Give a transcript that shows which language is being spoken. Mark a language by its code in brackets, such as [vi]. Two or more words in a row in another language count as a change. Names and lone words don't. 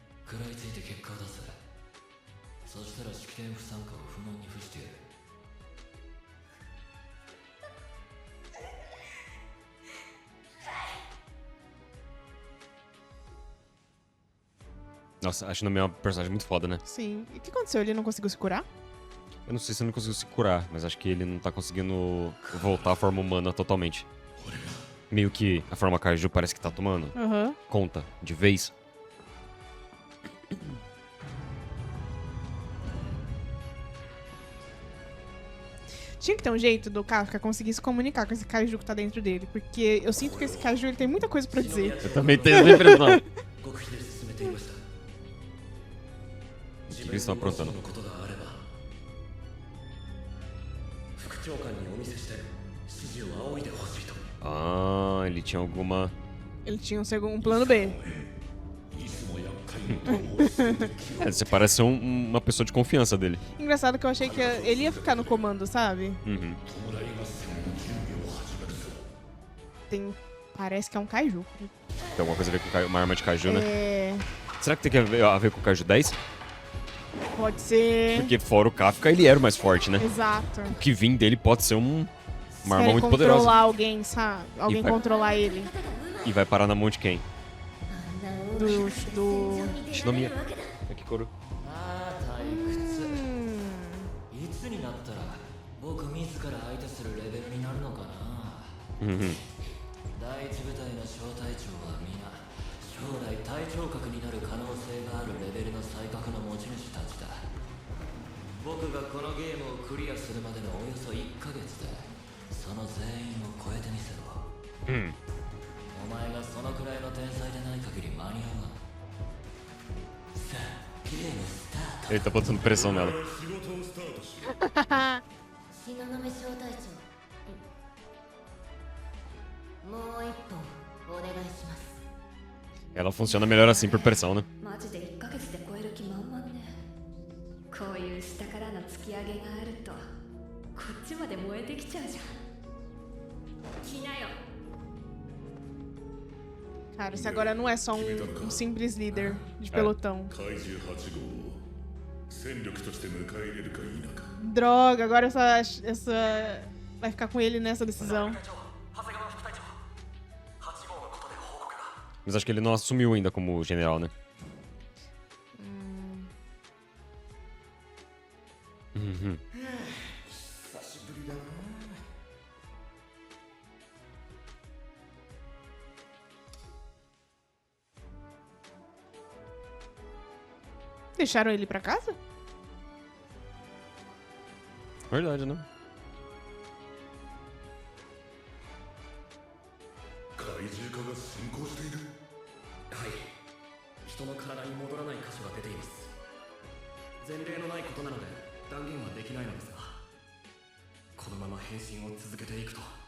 [ja] 食らいついて結果を出せ。そしたら式典不参加を不問に付してやる。 [pt] Nossa, a Shinami é uma personagem muito foda, né? Sim. E o que aconteceu? Ele não conseguiu se curar? Eu não sei se ele não conseguiu se curar, mas acho que ele não tá conseguindo voltar à forma humana totalmente. Meio que a forma Kaiju parece que tá tomando Aham. conta de vez. Tinha que ter um jeito do Kafka conseguir se comunicar com esse Kaiju que tá dentro dele. Porque eu sinto que esse Kaiju ele tem muita coisa pra dizer. Eu também tenho essa impressão. O [ja] 極秘で進めていました。 [pt] que eles estão aprontando? [ja] のことがあれば副長官にお見せして指示を仰いでほしいと。 [pt] Ah, ele tinha alguma... Ele tinha um plano B. É, você parece ser uma pessoa de confiança dele. Engraçado que eu achei que ele ia ficar no comando, sabe? Uhum. Parece que é um Kaiju. Tem alguma coisa a ver com uma arma de Kaiju, né? É. Será que tem a ver com o Kaiju 10? Pode ser. Porque fora o Kafka, ele era o mais forte, né? Exato. O que vim dele pode ser uma arma muito controlar poderosa. alguém, sabe? Alguém vai- controlar ele. E vai parar na mão de quem? ど [ja] Shinomiya. Kikoro. ああ退屈。いつになったら僕自ら相手するレベルになるのかな。 [pt] Uhum. [ja] 第一部隊の小隊長は皆将来隊長格になる可能性があるレベルの才覚の持ち主たちだ。僕がこのゲームをクリアするまでのおよそ1ヶ月でその全員を超えてみせろ。お前がそのくらいの天才でない限り間に合わん。さあゲームスタート。 [pt] Ele tá botando pressão nela. [ja] 東雲小隊長、もう一本お願いします。 [pt] Ela funciona melhor assim por pressão, né? [ja] マジで1ヶ月で超える気満々ね。こういう下からの突き上げがあるとこっちまで燃えてきちゃうじゃん。来なよ。 [pt] Cara, esse agora não é só um simples líder de pelotão. [ja] 怪獣8号を戦力として迎え入れるか否か。 [pt] Droga, agora essa vai ficar com ele nessa decisão. Mas acho que ele não assumiu ainda como general, né? Uhum. Deixaram ele pra casa? Verdade, né? [ja] 怪獣化が進行している。はい。人の体に戻らない箇所が出ています。前例のないことなので断言はできないのですが、このまま変身を続けていくと。